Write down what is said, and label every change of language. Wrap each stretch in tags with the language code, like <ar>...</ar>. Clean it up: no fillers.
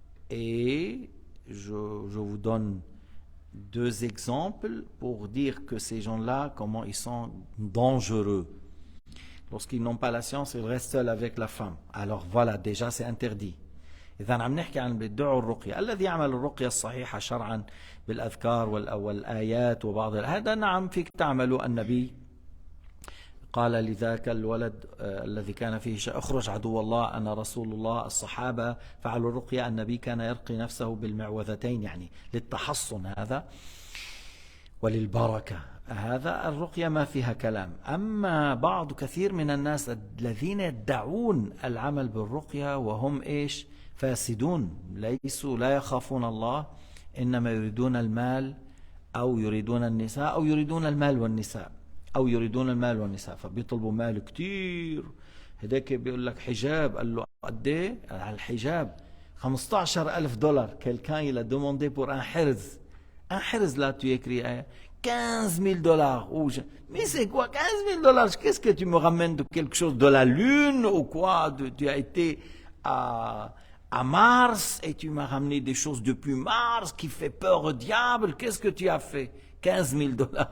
<fr>Et je vous donne deux exemples pour dire que ces gens-là, comment ils sont dangereux. Lorsqu'ils n'ont pas la science, ils restent seuls avec la femme. Alors voilà, déjà c'est interdit.</fr> <ar>إذا عم نحكي عن بيدعوا الرقية، الذي يعمل الرقية الصحيحة شرعا بالأذكار والآيات وبعض هذا نعم فيك تعمله. النبي قال لذاك الولد الذي كان فيه اخرج عدو الله أنا رسول الله. الصحابة فعلوا الرقية، النبي كان يرقي نفسه بالمعوذتين يعني للتحصن هذا وللبركة. هذا الرقية ما فيها كلام. أما بعض كثير من الناس الذين يدعون العمل بالرقية وهم إيش؟ فاسدون، ليسوا لا يخافون الله، إنما يريدون المال أو يريدون النساء أو يريدون المال والنساء أو يريدون المال والنساء، فبيطلبوا مال كتير. هداك بيقول لك حجاب، قال له قد ايه على الحجاب؟ $15,000.</ar> <fr>Quelqu'un il a demandé pour un hirz. Un hirz là tu écris $15,000. Mais c'est quoi $15,000? Qu'est-ce que tu me ramènes de quelque chose de la lune ou quoi? Tu as été à Mars et tu m'as ramené des choses depuis Mars qui fait peur au diable. Qu'est-ce que tu as fait? $15,000.</fr>